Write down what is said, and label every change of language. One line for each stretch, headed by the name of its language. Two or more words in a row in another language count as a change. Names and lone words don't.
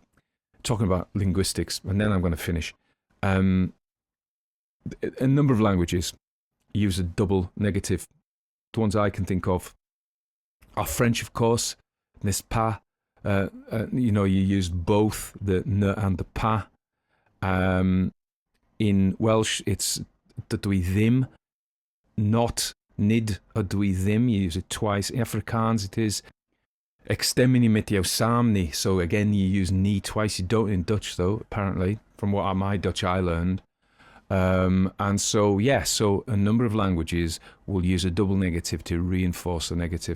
English: Talking about linguistics, and then I'm going to finish. A number of languages use a double negative. The ones I can think of are French, of course,
French: n'est-ce pas.
English: You use both the ne and the pas. In Welsh, it's
Welsh: dydw I ddim,
English: not
Welsh: nid ydw I ddim.
English: You use it twice. In Afrikaans, it is
Afrikaans: extermini met jou samen.
English: So again, you use ni twice. You don't in Dutch, though, apparently, from what my Dutch I learned. And so a number of languages will use a double negative to reinforce the negative.